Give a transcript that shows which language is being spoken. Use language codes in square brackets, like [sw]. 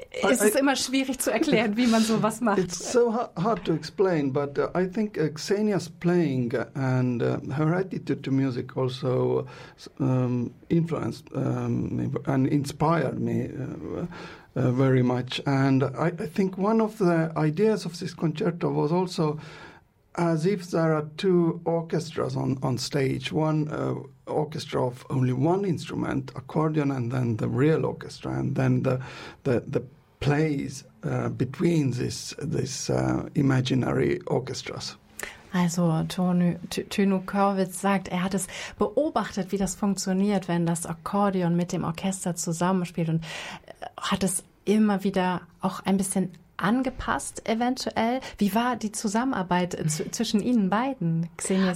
[de] Es ist immer schwierig zu erklären, wie man sowas [en] it's [de] macht. [en] so hard to explain, but I think Xenia's playing and her attitude to music also influenced and inspired me very much. And I think one of the ideas of this concerto was also as if there are two orchestras on stage, one orchestra of only one instrument, accordion, and then the real orchestra, and then the plays between this imaginary orchestras. [de] Also Tönu Körwitz sagt, er hat es beobachtet, wie das funktioniert, wenn das Akkordeon mit dem Orchester zusammenspielt und hat es immer wieder auch ein bisschen angepasst, eventuell. Wie war die Zusammenarbeit zwischen Ihnen beiden, Xenia